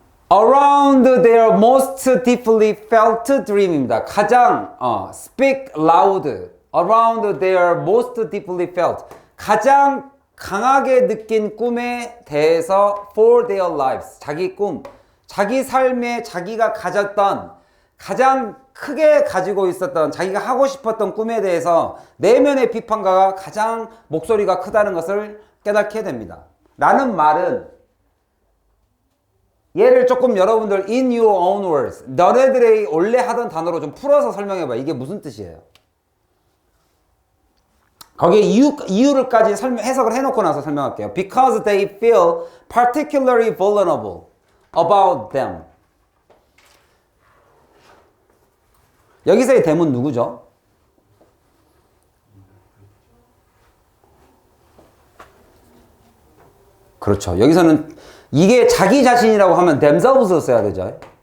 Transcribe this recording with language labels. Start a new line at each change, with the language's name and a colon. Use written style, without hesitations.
English: Around their most deeply felt dream입니다.
Korean: 가장
English: speak loud. Around their most deeply felt.
Korean: 가장 강하게 느낀 꿈에 대해서
English: for their lives.
Korean: 자기 꿈, 자기 삶에 자기가 가졌던 가장 크게 가지고 있었던 자기가 하고 싶었던 꿈에 대해서 내면의 비판가가 가장 목소리가 크다는 것을 깨닫게 됩니다. 라는 말은 얘를 조금 여러분들
English: in your own words,
Korean: 너네들이 원래 하던 단어로 좀 풀어서 설명해봐. 이게 무슨 뜻이에요? 거기에 이유를까지 해석을 해놓고 나서 설명할게요.
English: Because they feel particularly vulnerable about them.
Korean: 여기서의 them은 누구죠? 그렇죠. 여기서는 이게 자기 자신이라고 하면 themselves를 써야 되죠.